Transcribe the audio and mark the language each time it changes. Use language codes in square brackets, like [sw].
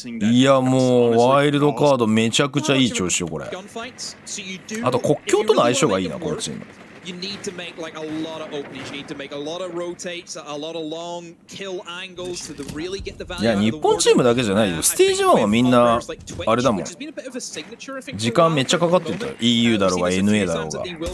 [ja] いやもうワイルドカードめちゃくちゃいい調子よこれ。あと国境との相性がいいなこのチーム。 [en] You need to make like a lot of openings. You need to make a lot of rotates, a lot of long kill angles to really get the value. [ja] いや日本チームだけじゃないよ。ステージ1はみんなあれだもん。時間めっちゃかかってたよ。EU だろうが NA だろうが。